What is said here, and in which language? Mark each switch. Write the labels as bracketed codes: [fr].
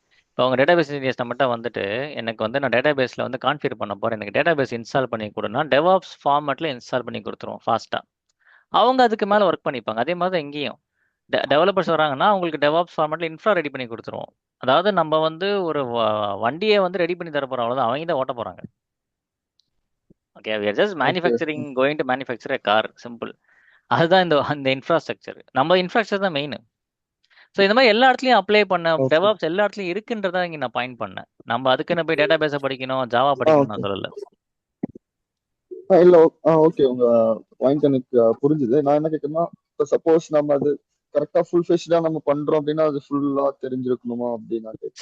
[ta] இப்போ அவங்க database engineers நம்மகிட்ட வந்துட்டு எனக்கு வந்து நான் டேட்டாபேஸில் வந்து கான்ஃபிகர் பண்ண போகிறேன், எனக்கு டேட்டாபேஸ் இன்ஸ்டால் பண்ணி கொடுனா டெவாப்ஸ் ஃபார்மேட்டில் இன்ஸ்டால் பண்ணி கொடுத்துருவோம் ஃபாஸ்ட்டாக. அவங்க அதுக்கு மேலே ஒர்க் பண்ணிப்பாங்க. அதே மாதிரி தான் இங்கேயும் டெவலப்பர்ஸ் வராங்கன்னா அவங்களுக்கு டெவாப்ஸ் ஃபார்மேட்டில் இன்ஃப்ரா ரெடி பண்ணி கொடுத்துருவோம். அதாவது நம்ம வந்து ஒரு வண்டியை வந்து ரெடி பண்ணி தர போகிறோம், அவ்வளோதான். அவங்க தான் ஓட்ட போகிறாங்க. [en] Okay, we are just manufacturing, going to manufacture a car, simple. [ta] அதுதான் இந்த இன்ஃப்ராஸ்ட்ரக்சர். நம்ம இன்ஃப்ராஸ்ட்ரக்சர் தான் மெயின். ஸோ இந்த மாதிரி எல்லா இடத்துலையும் அப்ளை பண்ண டெவாப்ஸ் எல்லா இடத்துலையும் இருக்குன்றதா இங்கே நான் பாயிண்ட் பண்ணேன். நம்ம அதுக்குன்னு போய் டேட்டா பேஸை படிக்கணும், ஜாவா படிக்கணும் நான் சொல்லலை. இல்ல ஓகே, உங்க பாயிண்ட் எனக்கு புரிஞ்சுது. நான் என்ன கேட்கறேன்னா, இப்போ சப்போஸ் நம்ம அது கரெக்டா ஃபுல் ஃபெஷ்டா நம்ம பண்றோம் அப்படின்னா அது ஃபுல்லா தெரிஞ்சிருக்கணுமா அப்படின்னா?